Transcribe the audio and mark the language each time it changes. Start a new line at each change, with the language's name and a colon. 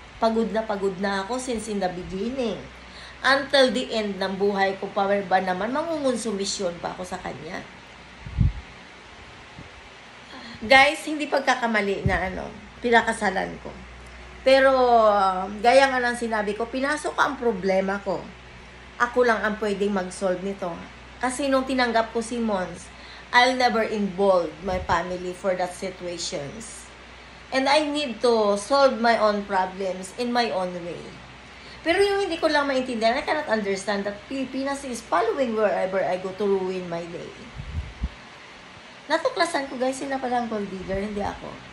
Filipino: Pagod na ako
English: since in the beginning. Until the end
Filipino: ng buhay ko pa ba naman mangungonsumisyon pa ako sa kanya. Guys, hindi pagkakamali na pinakasalan ko. Pero gaya nga ng sinabi ko, pinasok ang problema ko. Ako lang ang pwedeng mag-solve nito. Kasi nung tinanggap ko
English: si Mons, I'll never involve my family for that situations. And I need to solve my own problems in my own way.
Filipino: Pero yung hindi ko lang maintindihan,
English: I cannot understand that Pilipinas is following wherever I go to ruin my day.
Filipino: Natuklasan ko guys, sila pala ang gold digger, hindi ako.